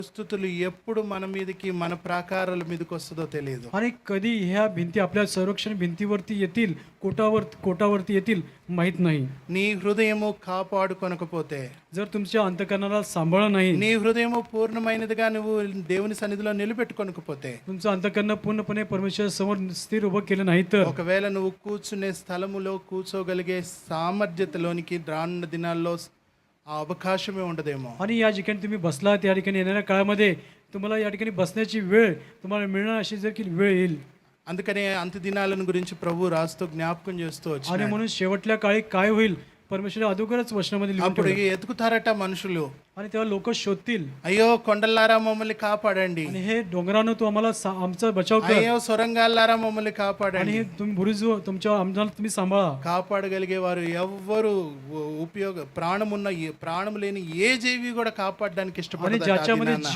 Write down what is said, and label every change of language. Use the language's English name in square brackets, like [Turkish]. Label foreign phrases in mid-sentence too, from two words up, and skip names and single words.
[Telugu] స్థుతులు ఎప్పుడు మన మీదకి మన ప్రాకారాల మీదకి వస్తుందో తెలియదు. [Marathi] आणि कधी ह्या भिंती आपल्या संरक्षण भिंतीवरती येतील, कोटावरती येतील माहीत नाही. [Telugu] నీ హృదయము కాపాడుకొనకపోతే, [Marathi] जर तुमच्या अंतकरणाला सांभाळलं नाही, [Telugu] నీ హృదయము పూర్ణమైనదిగా నువ్వు దేవుని సన్నిధిలో నిలబెట్టుకొనకపోతే, [Marathi] तुमचं अंतकरण पूर्णपणे परमेश्वर समोर स्थिर उभं केलं नाही तर [Telugu] ఒకవేళ నువ్వు కూర్చునే స్థలములో కూర్చోగలిగే సామర్థ్యతలోనికి రానున్న దినాల్లో ఆ అవకాశమే ఉండదేమో. [Marathi] आणि या ठिकाणी तुम्ही बसलात, या ठिकाणी येणाऱ्या काळामध्ये तुम्हाला या ठिकाणी बसण्याची वेळ तुम्हाला मिळणार अशी जर की वेळ येईल. [Telugu] అందుకనే అంత్య దినాలను గురించి ప్రభు రాస్తూ జ్ఞాపకం చేస్తూ [Marathi] आणि [Telugu] వచ్చాడు. [Marathi] म्हणून शेवटल्या काळी काय होईल परमेश्वर अगोदरच वचनामध्ये लिहून [Telugu] అప్పుడు [Marathi] ठेवलं. [Telugu] ఎతుకుతారట మనుషులు, [Marathi] आणि तेव्हा लोक शोधतील [Telugu] అయ్యో కొండల్లారా మమ్మల్ని కాపాడండి, [Marathi] आणि हे डोंगरानं तू आम्हाला आमचा बचाव कर, [Telugu] అయ్యో సొరంగాల్లారా మమ్మల్ని [Marathi] आणि [Telugu] కాపాడండి. [Marathi] हे तुम्ही बुरुज तुमच्या आम्हाला तुम्ही सांभाळा. [Telugu] కాపాడగలిగే వారు ఎవ్వరు ప్రాణం లేని ఏ జీవి కూడా కాపాడడానికి [Marathi] आणि [Telugu] ఇష్టపడదు. [Marathi] ज्याच्यामध्ये